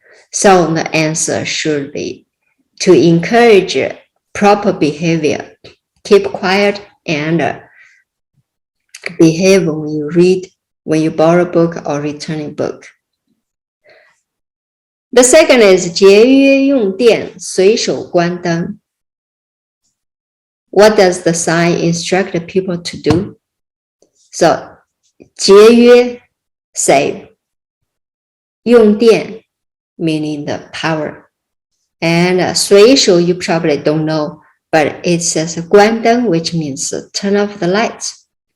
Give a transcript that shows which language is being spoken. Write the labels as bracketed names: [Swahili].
[English] So the answer should be to encourage proper behavior. Keep quiet and behave when you read, when you borrow a book or return a book. The second is [Chinese] 节约用电，随手关灯。 [English] What does the sign instruct people to do? So, 节约, save. 用电, meaning the power. And 随手, you probably don't know, but it says 关灯, which means turn off the lights.